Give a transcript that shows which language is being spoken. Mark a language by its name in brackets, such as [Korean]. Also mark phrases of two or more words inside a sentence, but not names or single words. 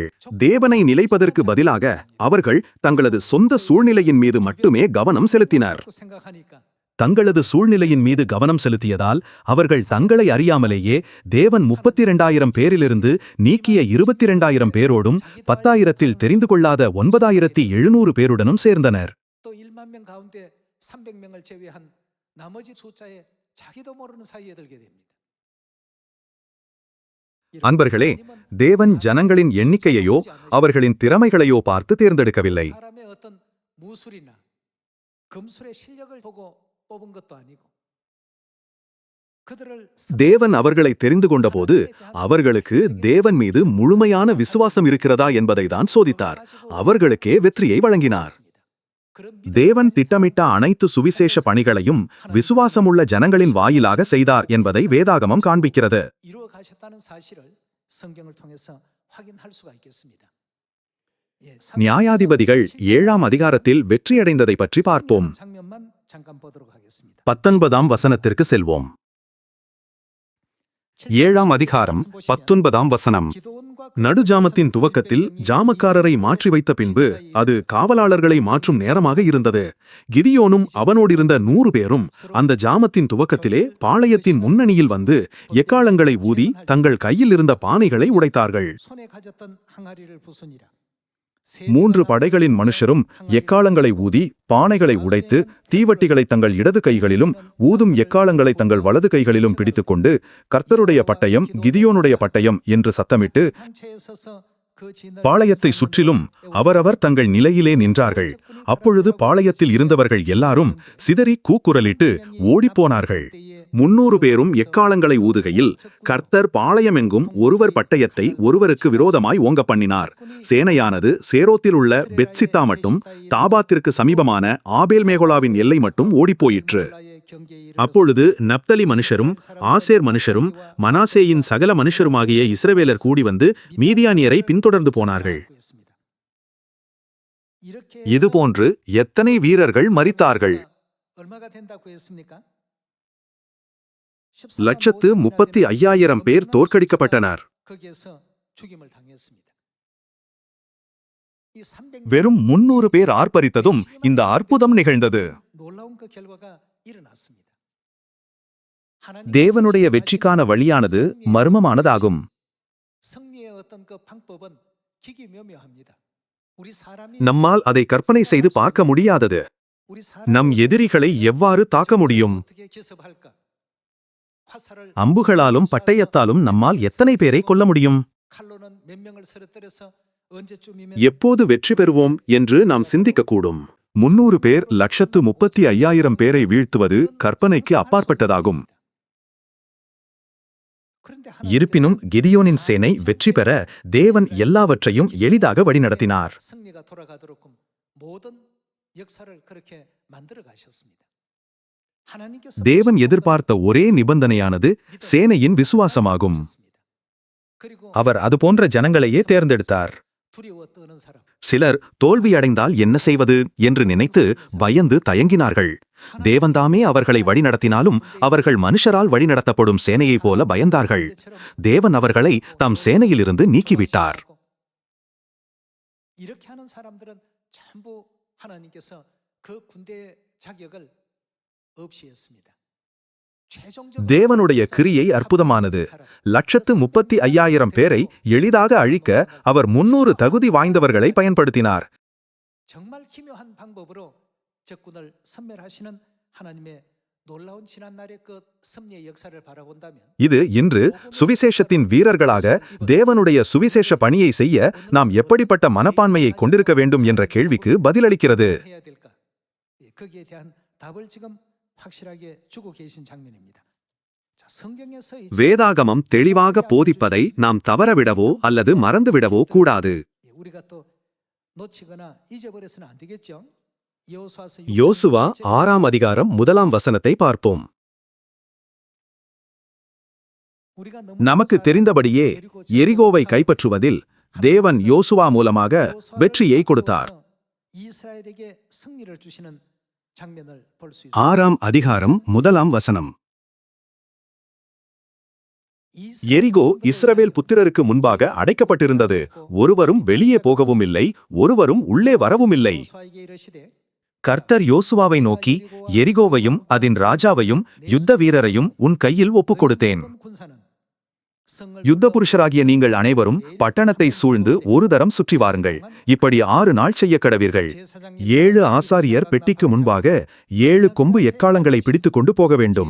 [Tamil] தேவனை நிலைப்பதற்கு பதிலாக அவர்கள் தங்களது சொந்த சூழ்நிலையின் மீது மட்டுமே கவனம் செலுத்தினர். தங்களது சூழ்நிலையின் மீது கவனம் செலுத்தியதால் அவர்கள் தங்களை அறியாமலேயே தேவன் 32,000 பேரிலிருந்து நீக்கிய 22,000 பேரோடும் 10,000ல் தெரிந்து கொள்ளாத 9,700 பேருடனும் சேர்ந்தனர். [Korean] 또 1만 명 가운데 300명을 제외한 나머지 숫자에 자기도 모르는 사이에 들게 됩니다. [Tamil] அன்பர்களே, தேவன் ஜனங்களின் எண்ணிக்கையையோ அவர்களின் திறமைகளையோ பார்த்து தேர்ந்தெடுக்கவில்லை. [Korean] 사람의 어떤 무술이나 금술의 실력을 보고 뽑은 것도 아니고 그들을 [Tamil] தேவன் அவர்களை தெரிந்து கொண்டபோது அவர்களுக்கு தேவன் மீது முழுமையான விசுவாசம் இருக்கிறதா என்பதை தான் சோதித்தார். அவர்களுக்கே வெற்றியை வழங்கினார். தேவன் திட்டமிட்ட அனைத்து சுவிசேஷ பணிகளையும் விசுவாசமுள்ள ஜனங்களின் வாயிலாக செய்தார் என்பதை வேதாகமம் காண்பிக்கிறது. [Korean] 이루어 가셨다는 사실을 성경을 통해서 확인할 수가 있겠습니다. [Tamil] நியாயாதிபதிகள் 7ஆம் அதிகாரத்தில் வெற்றியடைந்ததை பற்றி பார்ப்போம். [Korean] 장면만 잠깐 보도록 하겠습니다. [Tamil] 19ஆம் வசனத்திற்கு செல்வோம். 7ஆம் அதிகாரம் 19ஆம் வசனம். நடுஜாமத்தின் துவக்கத்தில் ஜாமக்காரரை மாற்றி வைத்த பின்பு அது காவலாளர்களை மாற்றும் நேரமாக இருந்தது. கிதியோனும் அவனோடிருந்த 100 பேரும் அந்த ஜாமத்தின் துவக்கத்திலே பாளையத்தின் முன்னணியில் வந்து எக்காளங்களை ஊதி தங்கள் கையில் இருந்த பானைகளை உடைத்தார்கள். [Korean] 손에 가졌던 항아리를 부수니라. [Tamil] 3 படைகளின் மனுஷரும் எக்காளங்களை ஊதி பானைகளை உடைத்து தீவட்டிகளை தங்கள் இடது கைகளிலும் ஊதும் எக்காளங்களை தங்கள் வலது கைகளிலும் பிடித்துக்கொண்டு கர்த்தருடைய பட்டயம் கிதியோனுடைய பட்டயம் என்று சத்தமிட்டு [Korean] 단체에 서서 그 진을 [Tamil] பாளையத்தை சுற்றிலும் அவரவர் தங்கள் நிலையிலே நின்றார்கள். அப்பொழுது பாளையத்தில் இருந்தவர்கள் எல்லாரும் சிதறி கூக்குரலிட்டு ஓடிப்போனார்கள். 300 பேரும் எக்காளங்களை ஊதுகையில் கர்த்தர் பாளையமெங்கும் ஒருவர் பட்டயத்தை ஒருவருக்கு விரோதமாய் ஓங்க பண்ணினார். சேனையானது சேரோத்தில் உள்ள பெத்சித்தா மட்டும் தாபாத்திற்கு சமீபமான ஆபேல் மேகோலாவின் எல்லை மட்டும் ஓடிப்போயிற்று. அப்பொழுது நப்தலி மனுஷரும் ஆசேர் மனுஷரும் மனாசேயின் சகல மனுஷருமாகிய இஸ்ரவேலர் கூடி வந்து மீதியானியரை பின்தொடர்ந்து போனார்கள். இதுபோன்று எத்தனை வீரர்கள் மரித்தார்கள்? [Korean] 얼마가 된다고 했습니까? [Tamil] 135,000 பேர் தோற்கடிக்கப்பட்டனர். [Korean] 거기에서 죽임을 당했습니다. 이 300 [Tamil] வெறும் 300 பேர் ஆர்ப்பரித்ததும் இந்த அற்புதம் நிகழ்ந்தது. [Korean] 놀라운 그 결과가 일어났습니다. [Tamil] தேவனுடைய வெற்றிக்கான வழியானது மர்மமானதாகும். [Korean] 승리의 어떤 그 방법은 기기묘묘합니다. 우리 사람이 [Tamil] நம்மால் அதை கற்பனை செய்து பார்க்க முடியாதது. [Korean] 우리 [Tamil] நம் எதிரிகளை எவ்வாறு தாக்க முடியும்? [Korean] 어떻게 기습할까? 화살을 [Tamil] அம்புகளாலும் பட்டயத்தாலும் நம்மால் எத்தனை பேரை கொல்ல முடியும்? [Korean] 칼로는 몇 명을 쓰러뜨려서 언제쯤이면 [Tamil] எப்போது வெற்றி பெறுவோம் என்று நாம் சிந்திக்கக்கூடும். 300 பேர் 135,000 பேரை வீழ்த்துவது கற்பனைக்கு அப்பாற்பட்டதாகும். [Korean] 그런데 [Tamil] இருப்பினும் கிதியோனின் சேனை வெற்றி பெற தேவன் எல்லாவற்றையும் எளிதாக வழிநடத்தினார். [Korean] 승리가 돌아가도록 모든 역사를 그렇게 만들어 가셨습니다. 하나님께서 [Tamil] தேவன் எதிர்பார்த்த ஒரே நிபந்தனையானது சேனையின் விசுவாசமாகும். [Korean] 그리고 [Tamil] அவர் அதுபோன்ற ஜனங்களையே தேர்ந்தெடுத்தார். [Korean] 두려워 떠는 사람 [Tamil] சிலர் தோல்வியடைந்தால் என்ன செய்வது என்று நினைத்து பயந்து தயங்கினார்கள். தேவன்தாமே அவர்களை வழிநடத்தினாலும் அவர்கள் மனுஷரால் வழிநடத்தப்படும் சேனையைப் போல பயந்தார்கள். தேவன் அவர்களை தம் சேனையிலிருந்து நீக்கிவிட்டார். [Korean] 이렇게 하는 사람들은 전부 하나님께서 그 군대의 자격을 없이 했습니다. [Tamil] தேவனுடைய கிரியை அற்புதமானது. 135,000 பேரை எளிதாக அழிக்க அவர் 300 தகுதி வாய்ந்தவர்களை பயன்படுத்தினார். [Korean] 정말 기묘한 방법으로 적군을 섬멸하시는 하나님의 놀라운 지난날의 그 승리의 역사를 바라본다면 [Tamil] இது இன்று சுவிசேஷத்தின் வீரர்களாக தேவனுடைய சுவிசேஷ பணியை செய்ய நாம் எப்படிப்பட்ட மனப்பான்மையை கொண்டிருக்க வேண்டும் என்ற கேள்விக்கு பதிலளிக்கிறது. [Korean] 해야 될까? 거기에 대한 답을 지금 확실하게 주고 계신 장면입니다. 자, 성경에서 [Tamil] வேதாகமம் தெளிவாக போதிப்பதை நாம் தவறவிடவோ அல்லது மறந்துவிடவோ கூடாது. [Korean] 우리가 또 놓치거나 잊어버려서는 안 되겠죠. [Tamil] யோசுவா 6ஆம் அதிகாரம் 1ஆம் வசனத்தை பார்ப்போம். நமக்கு தெரிந்தபடியே எரிகோவை கைப்பற்றுவதில் தேவன் யோசுவா மூலமாக வெற்றியை கொடுத்தார். [Korean] 이스라엘에게 승리를 주시는 장면을 볼 수 있습니다. [Tamil] 6ஆம் அதிகாரம் 1ஆம் வசனம். எரிகோ இஸ்ரவேல் புத்திரருக்கு முன்பாக அடைக்கப்பட்டிருந்தது. ஒருவரும் வெளியே போகவும் இல்லை, ஒருவரும் உள்ளே வரவும் இல்லை. [Korean] 여호수아에게 이르시되 [Tamil] கர்த்தர் யோசுவாவை நோக்கி, எரிகோவையும் அதன் ராஜாவையும் யுத்த வீரரையும் உன் கையில் ஒப்புக் கொடுத்தேன். யுத்த புருஷராகிய நீங்கள் அனைவரும் பட்டணத்தை சூழ்ந்து ஒரு தரம் சுற்றி வாருங்கள். இப்படி 6 நாள் செய்ய கடவீர்கள். 7 ஆசாரியர் பெட்டிக்கு முன்பாக 7 கொம்பு எக்காளங்களை பிடித்துக் கொண்டு போக வேண்டும்.